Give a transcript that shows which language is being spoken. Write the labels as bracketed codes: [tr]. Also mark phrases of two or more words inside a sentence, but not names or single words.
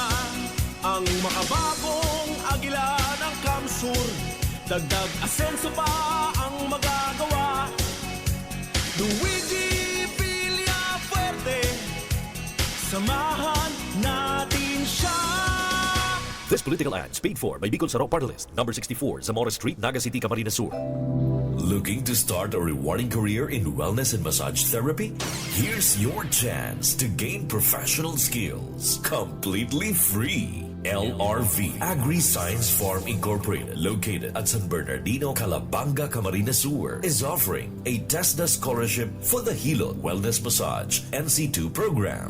[tl] Ang makabagong agila ng Kamsur, dagdag asenso pa ang magagawa. Luigi Villafuerte, samahan natin siya. [en] This political ad is paid for by Bicol Saro Party List, number 64, Zamora Street, Naga City, Camarines Sur. Looking to start a rewarding career in wellness and massage therapy? Here's your chance to gain professional skills completely free. LRV Agri-Science Farm Incorporated, located at San Bernardino, Calabanga, Camarines Sur, is offering a TESDA scholarship for the Hilot Wellness Massage NC2 program.